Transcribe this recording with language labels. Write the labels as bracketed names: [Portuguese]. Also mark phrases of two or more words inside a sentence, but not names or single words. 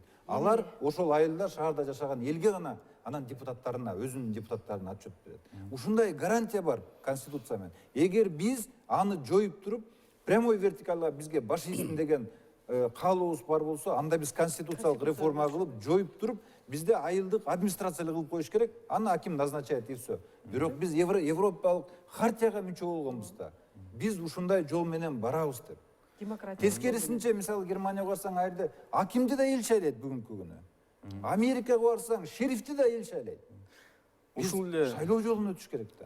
[Kyrgyz] Алар ошол айылда, шаарда жашаган элге гана, анан депутаттарына, өзүнүн депутаттарына отчет берет. Ушундай гарантия бар конституция менен. Эгер биз аны жоюп туруп, прямой вертикалга бизге баш ийсин деген каалообуз бар болсо, анда биз конституциялык реформа кылып, жоюп туруп, бизде айылдык администрациялык кылып коюш керек. Аны аким [Russian] назначает и все. [Kyrgyz] Бирок биз европалык хартияга мүчө болгонбузда, биз ушундай жол менен барабыз деп. Демократия. Тескерисинче, мисалы Германияга барсаң, айырда акимди да эл шайлайт бүгүнкү күнү. Америкага барсаң, шерифти да ел шайлайт. Ушул эле шайлоо жолун өтүш керек да.